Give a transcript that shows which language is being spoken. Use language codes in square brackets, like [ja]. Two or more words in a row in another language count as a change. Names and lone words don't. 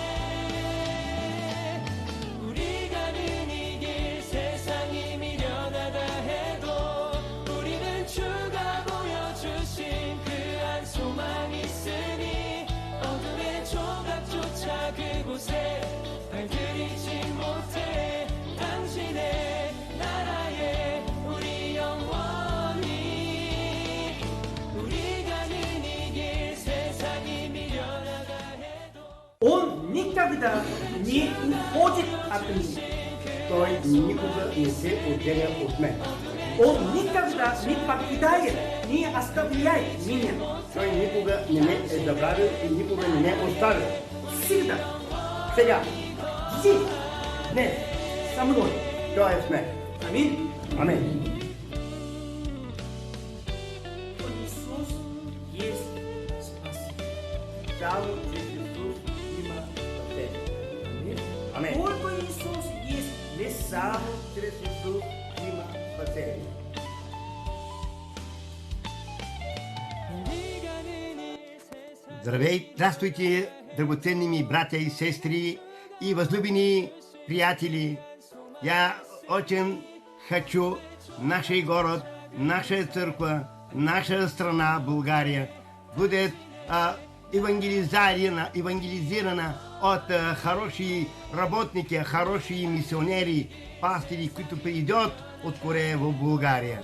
[ko] 우리 가는 이 길 세상이 미련하다 해도 우리는 주가 보여주신 그 한 소망 있으니 어둠의 조각조차 그곳에 발들이지 못해 당신의 나라에 우리 영원히 우리 가는 이 길 세상이 미련하다 해도 [ru] Он никогда не уходит от меня. [bg] Той никога не се отделя от мен. [ru] Он никогда не покидает, не оставляет меня. [bg] Той никога не ме е забравил и никога не ме оставил. [ru] Всегда. [bg] Сега, [ru] Здесь. Днес. Со мной. [bg] той е с мен. [ru] Аминь. [bg] Амин. [ru] Иисус есть Спаситель. [bg] Само чрез Исус има спасение. [ru] Аминь. [bg] Амин. [ru] Только Иисус есть. Не сам. [bg] Само чрез Исус има спасение. [ko] 우리 가는 이 세상 [bg] Здравейте, драгоценни ми братя и сестри и возлюбени приятели. [ru] Я очень хочу нашей город, наша церковь, наша страна България будет евангелизирована от хорошие работники, хорошие миссионери, пастыри, които придет от Корея в България.